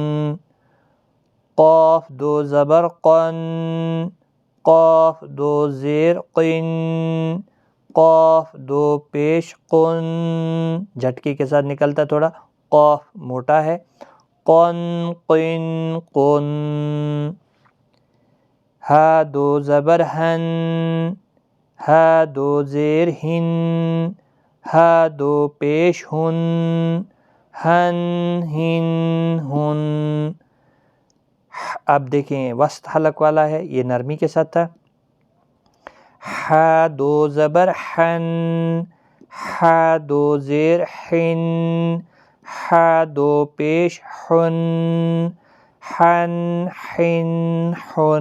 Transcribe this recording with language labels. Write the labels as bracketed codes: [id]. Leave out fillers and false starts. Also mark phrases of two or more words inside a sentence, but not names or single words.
[ur] قاف دو زبر قن، قاف دو زیر قن، قاف دو پیش قن. جھٹکے کے ساتھ نکلتا تھوڑا. قاف موٹا ہے. قن قن قن. ہا دو زبر ہن، ہا دو زیر ہن، ہا دو پیش ہن، ہن ہن ہن. اب دیکھیں وسط حلق والا ہے، یہ نرمی کے ساتھ تھا. ہا دو زبر حن، ہا دو زیر حن، ہا دو پیش حن، حن حن حن.